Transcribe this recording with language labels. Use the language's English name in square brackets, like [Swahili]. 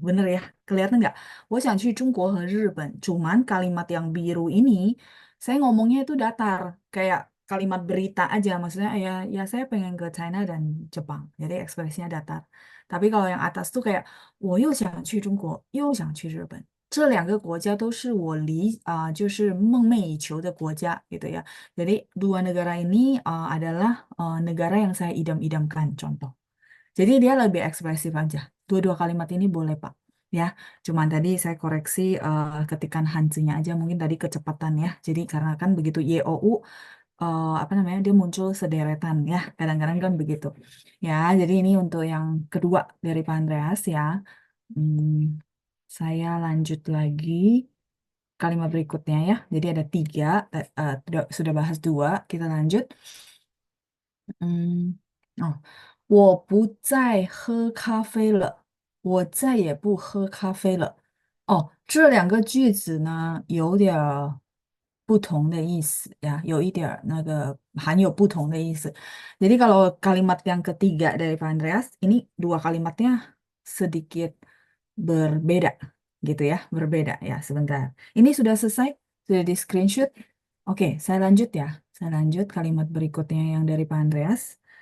[Indonesian] Bener ya? Kelihatan nggak? [Chinese] 我想去中国和日本. [Indonesian] Cuman kalimat yang biru ini, saya ngomongnya itu datar. Kayak kalimat berita aja. Maksudnya ya saya pengen ke China dan Jepang. Jadi ekspresinya datar. Tapi kalau yang atas tuh kayak [Chinese] 我又想去中国,又想去日本. 这两个国家都是就是梦寐以求的国家 [Indonesian] gitu ya. Jadi dua negara ini adalah negara yang saya idam-idamkan contoh. Jadi dia lebih ekspresif aja. Dua-dua kalimat ini boleh Pak. Ya, cuman tadi saya koreksi ketikan hansnya aja mungkin tadi kecepatan ya. Jadi karena kan begitu YOU apa namanya dia muncul sederetan ya. Kadang-kadang kan begitu. Ya, jadi ini untuk yang kedua dari Pak Andreas ya. Hmm, saya lanjut lagi kalimat berikutnya ya. Jadi ada tiga, sudah bahas dua, kita lanjut. [Chinese] 嗯，哦，我不再喝咖啡了，我再也不喝咖啡了。哦，这两个句子呢，有点儿不同的意思呀，有一点儿那个含有不同的意思。 [Indonesian] Jadi kalau kalimat yang ketiga dari Pak Andreas, ini dua kalimatnya sedikit berbeda, gitu ya, berbeda ya. Sebentar, ini sudah selesai, sudah di screenshot. Oke, saya lanjut ya. Saya lanjut kalimat berikutnya yang dari Pak Andreas.